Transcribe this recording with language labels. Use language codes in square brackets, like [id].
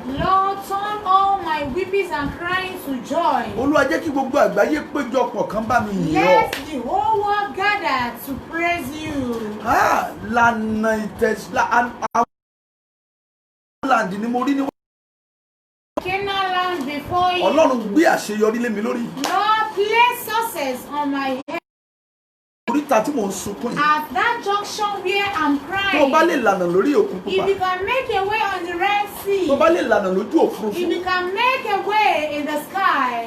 [en] Lord, turn all my weepings and crying to joy. [yo] Olúwa jẹ́ kí gbogbo àgbáyé péjọpọ̀ kan bá mi yìn ọ́. [en] Let the whole world gather to praise you. [yo] Lànà ìtẹ̀sílá àwọn láǹdì ni mo rí níwájú. [en] Canaan land before you. [yo] Ọlọ́run gbé àṣeyọrí lé mi lórí. [en] Lord, place success on my head. [yo] Orí ìkóríta tí mò ń sunkún yìí. [en] At that junction where I'm [yo] Tó o bá [en] crying. [yo] lè lànà lórí òkun pupa. [en] you can make a way on the Red Sea. [yo] Tó o bá lè lànà lójú òfurufú. [en] If you can make a way in the sky.